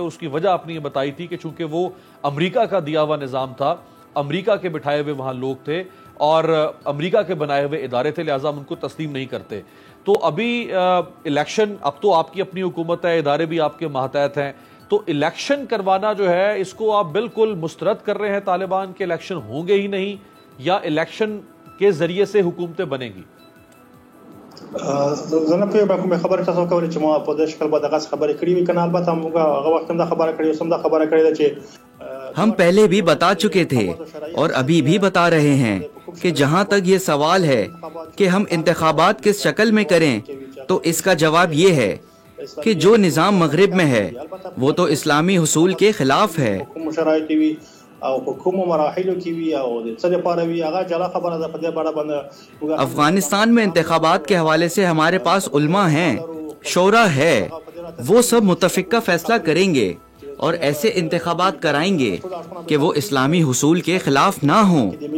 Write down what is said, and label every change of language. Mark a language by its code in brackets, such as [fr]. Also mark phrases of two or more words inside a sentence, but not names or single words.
[ur] اس کی وجہ آپ نے یہ بتائی تھی کہ چونکہ وہ امریکہ کا دیا ہوا نظام تھا، امریکہ کے بٹھائے ہوئے وہاں لوگ تھے اور امریکہ کے بنائے ہوئے ادارے تھے، لہٰذا ہم ان کو تسلیم نہیں کرتے۔ تو ابھی الیکشن، اب تو آپ کی اپنی حکومت ہے، ادارے بھی آپ کے ماتحت ہیں، تو الیکشن کروانا جو ہے اس کو آپ بالکل مسترد کر رہے ہیں طالبان کے الیکشن ہوں گے ہی نہیں، یا الیکشن کے ذریعے سے حکومتیں بنیں گی؟ [ps] زه نه پوهېږم کومې خبرې تاسو وکړئ چې ما په دې شکل به دغسې خبرې کړې وي که نه. البته موږ هغه وخت هم دا خبره کړې، اوس هم دا خبره کړې ده چې [ur] ہم پہلے بھی بتا چکے تھے اور ابھی بھی بتا رہے ہیں کہ جہاں تک یہ سوال ہے کہ ہم انتخابات کس شکل میں کریں، تو اس کا جواب یہ ہے کہ جو نظام مغرب میں ہے وہ تو اسلامی حصول کے خلاف ہے۔ افغانستان میں انتخابات کے حوالے سے ہمارے پاس علماء ہیں، شورا ہے، وہ سب متفقہ فیصلہ کریں گے اور ایسے انتخابات کرائیں گے کہ وہ اسلامی حصول کے خلاف نہ ہوں۔